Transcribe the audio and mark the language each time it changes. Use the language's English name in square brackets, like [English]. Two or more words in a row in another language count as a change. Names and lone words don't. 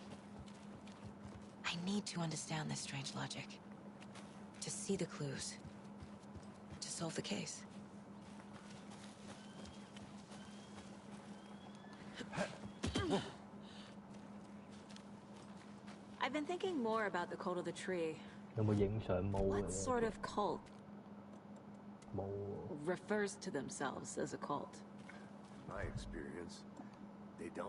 [English] I need to understand this strange logic. To see the clues. To solve the case. I've been thinking more about the cult of the tree. [Cantonese] 有冇影相冇嘅？ [English] What sort of cult [Cantonese] 冇。 [English] refers to themselves as a cult? My experience, they don't.